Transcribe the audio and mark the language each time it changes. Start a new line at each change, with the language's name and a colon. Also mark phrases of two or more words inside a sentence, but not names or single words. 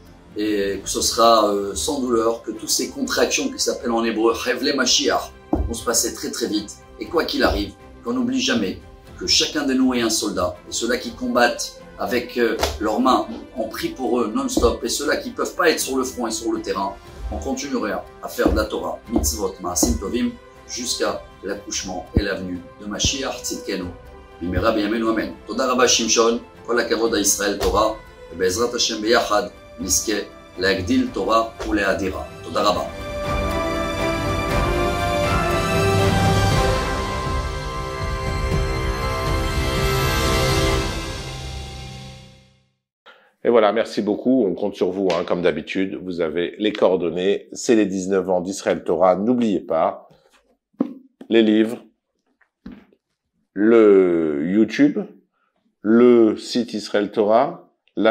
French: Et que ce sera sans douleur, que toutes ces contractions qui s'appellent en hébreu
Hebrew: חבלי משיח
French: vont se passer très très vite. Et quoi qu'il arrive, qu'on n'oublie jamais que chacun de nous est un soldat. Et ceux-là qui combattent avec leurs mains, on prie pour eux non-stop. Et ceux-là qui ne peuvent pas être sur le front et sur le terrain, on continuera à faire de la Torah, mitzvot,
Hebrew: מעשים טובים,
French: jusqu'à l'accouchement et la venue de
Hebrew: משיח צדקנו. במהרה בימינו אמן. תודה רבה שמשון, כל הכבוד
French: à Israël Torah, et
Hebrew: בעזרת השם ביחד, נזכה להגדיל תורה ולהאדירה. תודה רבה.
French: Et voilà, merci beaucoup. On compte sur vous, hein, comme d'habitude. Vous avez les coordonnées. C'est les 19 ans d'Israël Torah. N'oubliez pas les livres, le YouTube, le site Israël Torah, la chaîne.